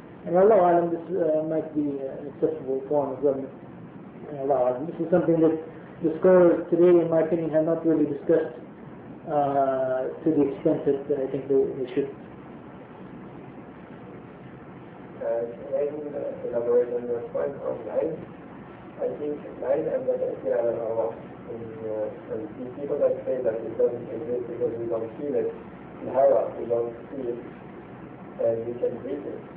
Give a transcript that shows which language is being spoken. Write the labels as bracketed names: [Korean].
[English] And Allah Alam, this might be an acceptable form of government. And Allah Alam, this is something that the scholars today, in my opinion, have not really discussed to the extent that I think they should. [Arabic] لازم [English] elaborate on your point on [Arabic] العلم. [English] I think [Arabic] العلم عندها تأثير على الأرواح. [English] And people that say that it doesn't exist because we don't feel it, [Arabic] الهواء [English] we don't feel it, and we can breathe it.